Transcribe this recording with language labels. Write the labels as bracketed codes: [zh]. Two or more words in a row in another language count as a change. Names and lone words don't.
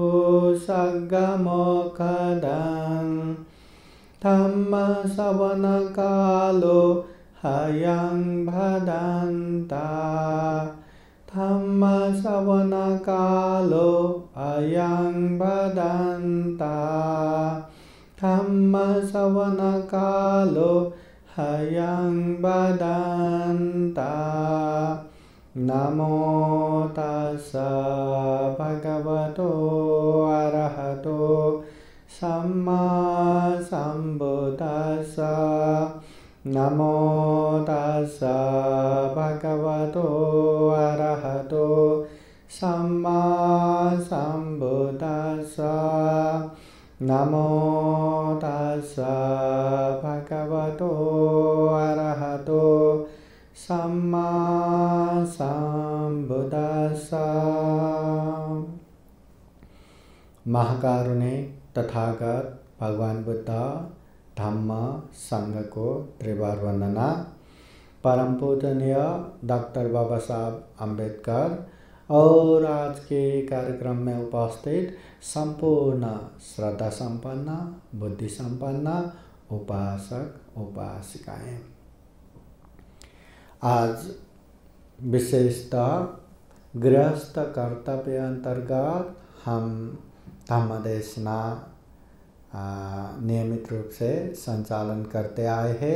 [pi] सग्गमोखदं धम्मश्रवणकालो हयं भदन्ता धम्मश्रवणकालो अयं भदन्ता धम्मश्रवणकालो हयं भदन्ता। नमो तस्स भगवतो अरहतो सम्मा सम्बुद्दस्स। नमो तस्स भगवतो अरहतो सम्मा सम्बुद्दस्स। नमो तस्स भगवतो अरहतो सम्मा सम्बुद्दस्स। [hi] महाकारुणिक तथागत भगवान बुद्ध धम्म संघ को त्रिवार वंदना। परम पूजनीय डॉक्टर बाबा साहब अम्बेडकर और आज के कार्यक्रम में उपस्थित संपूर्ण श्रद्धा संपन्न बुद्धि संपन्न उपासक उपासिकाएं, आज विशेषतः गृहस्थ कर्तव्य अंतर्गत हम धम्मदेशना नियमित रूप से संचालन करते आए हैं।